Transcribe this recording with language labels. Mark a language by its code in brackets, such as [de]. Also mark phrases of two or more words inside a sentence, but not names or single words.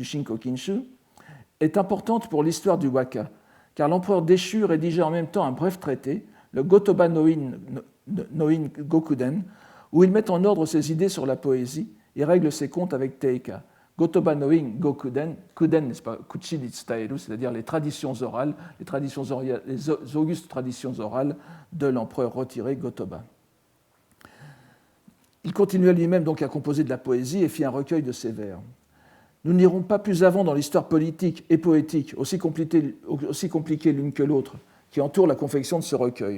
[fr] Shinkokinshu, est importante pour l'histoire du waka, car l'empereur déchu rédigea en même temps un bref traité, le Go-Toba no-in Gokuden, où il met en ordre ses idées sur la poésie et règle ses comptes avec Teika, Gotoba no in Gokuden, Kuden, n'est-ce pas, [ja] Kuchi ni tsutaeru, [fr] c'est-à-dire les traditions orales, les augustes traditions orales de l'empereur retiré Gotoba. Il continua lui-même donc à composer de la poésie et fit un recueil de ses vers. Nous n'irons pas plus avant dans l'histoire politique et poétique, aussi compliquée l'une que l'autre, qui entoure la confection de ce recueil.